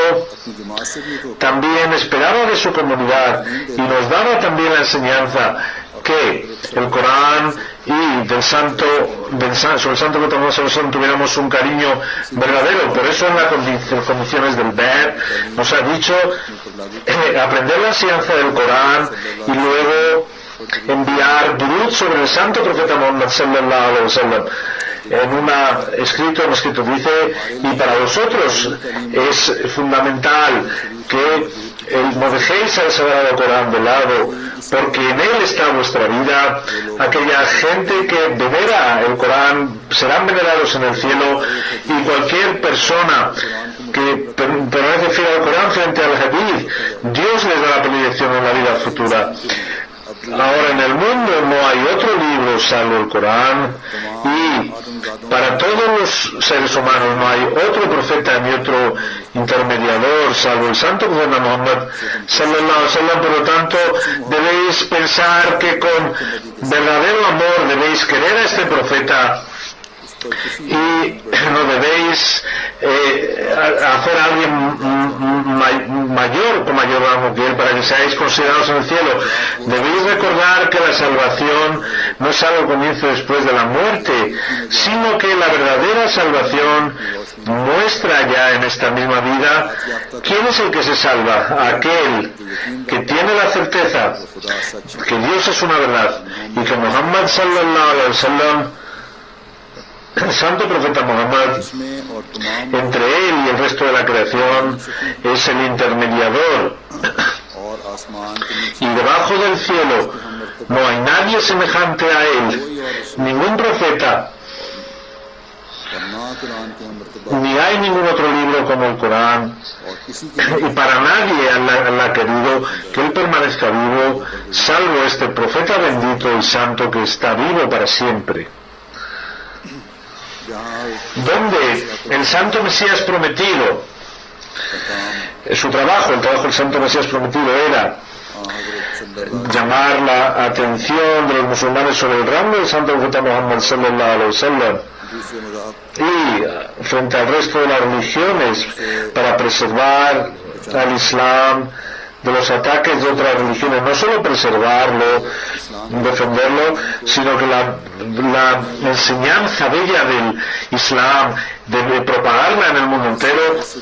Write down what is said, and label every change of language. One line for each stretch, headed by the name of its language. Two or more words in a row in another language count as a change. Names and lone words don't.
Urdu: اپنی جماعت سے بھی تو
Spanish: también esperaba de su comunidad y nos daba también la enseñanza que el Corán y sobre el santo que tomamos tuviéramos un cariño verdadero. Por eso en las condiciones del ver nos ha dicho aprender la enseñanza del Corán y luego enviar durud sobre el santo profeta Muhammad
Arabic: صلى الله عليه وسلم.
Spanish: En un escrito dice, y para vosotros es fundamental que no dejéis al Sagrado Corán de lado, porque en él está vuestra vida. Aquella gente que venera el Corán serán venerados en el cielo, y cualquier persona que permanece fiel al Corán frente al Hadith, Dios les da la predilección en la vida futura. Ahora en el mundo no hay otro libro salvo el Corán, y para todos los seres humanos no hay otro profeta ni otro intermediador salvo el santo profeta Muhammad
Arabic: صلى الله عليه وسلم.
Spanish: Por lo tanto, debéis pensar que con verdadero amor debéis querer a este profeta y no debéis hacer a alguien mayor con mayor rango que él para que seáis considerados en el cielo. Debéis recordar que la salvación no es algo que comienza después de la muerte, sino que la verdadera salvación muestra ya en esta misma vida quién es el que se salva: aquel que tiene la certeza que Dios es una verdad y que Muhammad
Arabic: صلى الله عليه وسلم,
Spanish: el santo profeta Muhammad, entre él y el resto de la creación, es el intermediador
Urdu: آسمان کے نیچے
Spanish: y debajo del cielo no hay nadie semejante a él, ningún profeta,
Urdu: اور نہ قرآن کے مرتبہ
Spanish: ni hay ningún otro libro como el Corán,
Urdu: اور کسی کے
Spanish: y para nadie Allah ha querido que él permanezca vivo, salvo este profeta bendito y santo que está vivo para siempre.
Urdu: جہاں
Spanish: Donde el santo Mesías prometido, su trabajo, el trabajo del santo Mesías prometido era
Urdu: حضرت صلی اللہ
Spanish: llamar la atención de los musulmanes sobre el rango del santo profeta Muhammad
Arabic: صلى الله عليه وسلم
Urdu: دوسرے مذاہب
Spanish: y frente al resto de las religiones para preservar al Islam de los ataques de otras religiones, no solo preservarlo, defenderlo, sino que la enseñanza bella del Islam, de propagarla en el mundo entero